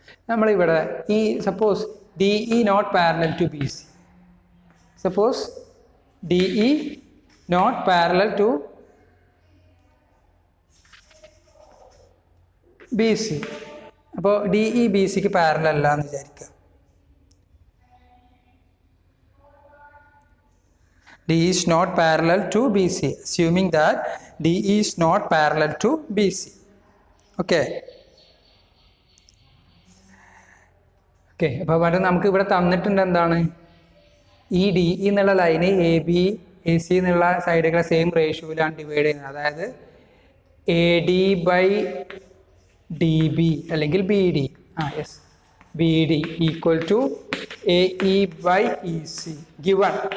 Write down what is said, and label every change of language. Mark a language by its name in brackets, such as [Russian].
[Malayalam] നമ്മളിവിടെ ഈ [English] Suppose D E not parallel to B C, suppose D E not parallel to B C. [Malayalam] അപ്പോൾ D E B സിക്ക് parallel അല്ല എന്ന് വിചാരിക്കുക. [English] D is not parallel to BC, assuming that D is not parallel to BC. Okay. [Malayalam] അപ്പോൾ അവിടെ നമുക്ക് ഇവിടെ തന്നിട്ടുണ്ട് എന്താണ്? ഈ ഡി ഇ എന്നുള്ള line A B A C എന്നുള്ള സൈഡുകളെ സെയിം റേഷ്യോയിലാണ് ഡിവൈഡ് ചെയ്യുന്നത്. [English] അതായത് A D by D B അല്ലെങ്കിൽ B D B D equal to A E by E C given.